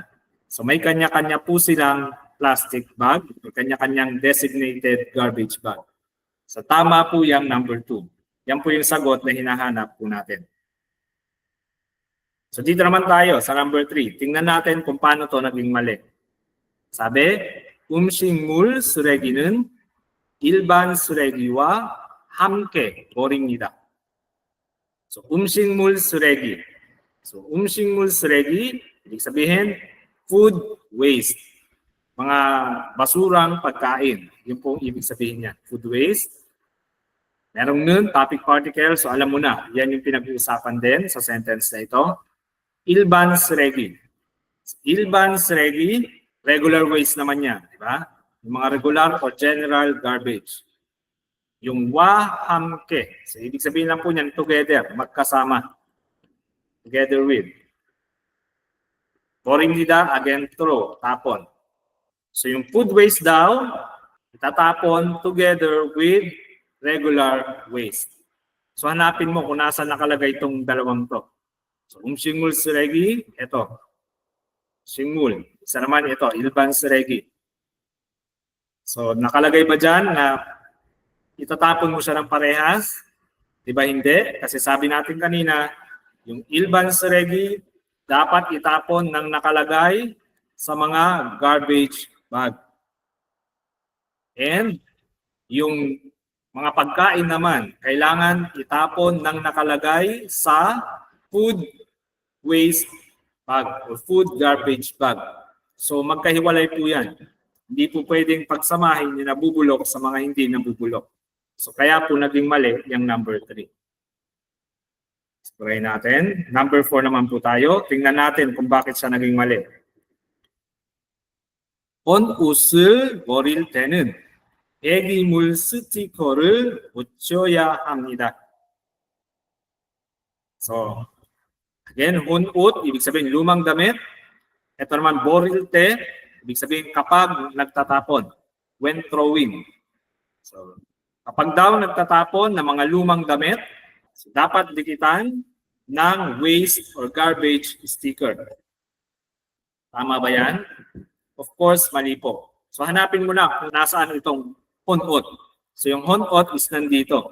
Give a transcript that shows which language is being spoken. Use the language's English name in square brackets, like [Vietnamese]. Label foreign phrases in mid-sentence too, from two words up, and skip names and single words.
[Filipino] So may kanya-kanya po silang [English] plastic bag, [Filipino] may kanya-kanyang [English] designated garbage bag. [Filipino] So tama po yung number 2. Yan po yung sagot na hinahanap po natin. So dito naman tayo sa number 3. Tingnan natin kung paano to naging mali. Sabi, [Korean] 음식물 쓰레기는 일반 쓰레기와 함께 버립니다. So 음식물 쓰레기. So 음식물 쓰레기, [Filipino] ibig sabihin [English] food waste. [Filipino] Mga basurang pagkain. Yun po ibig sabihin niya. [English] Food waste. [Filipino] Merong nun, [English] topic particle. [Filipino] So alam mo na, yan yung pinag-uusapan din sa sentence na ito. [Korean] 일반 쓰레기. 일반 쓰레기, [English] regular waste [Filipino] naman yan, di ba? Yung mga [English] regular or general garbage. [Filipino] Yung wa 함께. So ibig sabihin lang po niyan together, magkasama. [English] Together with. 버립니다, again throw, [Filipino] tapon. So yung [English] food waste [Filipino] daw, itatapon [English] together with regular waste. [Filipino] So hanapin mo kung nasa nakalagay itong dalawang to. [Korean] So 음식물 쓰레기, [Filipino] ito. 식물. Isa naman ito, [Korean] 일반 쓰레기. [Filipino] So nakalagay ba dyan na itatapon mo siya ng parehas? Diba hindi? Kasi sabi natin kanina, yung [Korean] 일반 쓰레기 [Filipino] dapat itapon ng nakalagay sa mga [English] garbage bag. [Filipino] And yung mga pagkain naman, kailangan itapon ng nakalagay sa [English] food waste bag or food garbage bag. [Filipino] So magkahiwalay po yan. Hindi po pwedeng pagsamahin yung nabubulok sa mga hindi nabubulok. So kaya po naging mali yung number 3. Try natin. Number 4 naman po tayo. Tingnan natin kung bakit siya naging mali. [Korean] 본 옷을 버릴 때는 배기물 스티커를 붙여야 합니다. [Filipino] So, again, 혼옷, ibig sabihin lumang damit. Ito naman, borilte, ibig sabihin kapag nagtatapon, [English] when throwing. [Filipino] So, kapag daw nagtatapon ng mga lumang damit, so dapat dikitan ng [English] waste or garbage sticker. [Filipino] Tama ba yan? [English] Of course, [Filipino] mali po. So, hanapin mo na kung nasaan itong honot. So, yung honot is nandito.